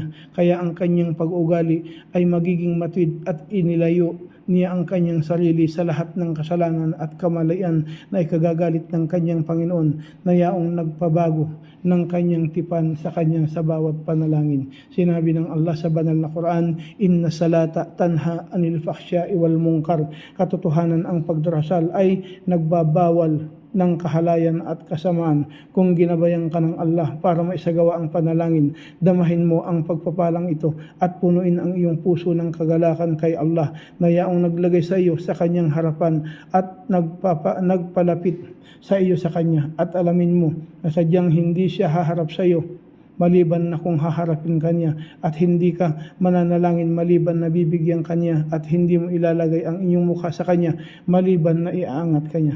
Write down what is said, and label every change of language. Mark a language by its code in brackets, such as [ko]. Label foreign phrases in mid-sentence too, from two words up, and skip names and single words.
[tl] Kaya ang Kanyang pag-ugali ay magiging matuwid at inilayo niya ang Kanyang sarili sa lahat ng kasalanan at kamalayan na ikagagalit ng Kanyang Panginoon, na yaong nagpabago ng Kanyang tipan sa Kanya sa bawat panalangin. Sinabi ng Allah sa banal na Quran, [ar] "إن الصلاة تنهى عن الفحشاء والمنكر." [tl] Katotohanan, ang pagdarasal ay nagbabawal ng kahalayan at kasamaan. Kung ginabayan ka ng Allah para maisagawa ang panalangin, damahin mo ang pagpapalang ito at punuin ang iyong puso ng kagalakan kay Allah, na yaong naglagay sa iyo sa Kanyang harapan at nagpalapit sa iyo sa Kanya, at alamin mo na sadyang hindi siya haharap sa iyo maliban na kung haharapin Kanya, at hindi ka mananalangin maliban na bibigyan Kanya, at hindi mo ilalagay ang inyong mukha sa Kanya maliban na iaangat Kanya.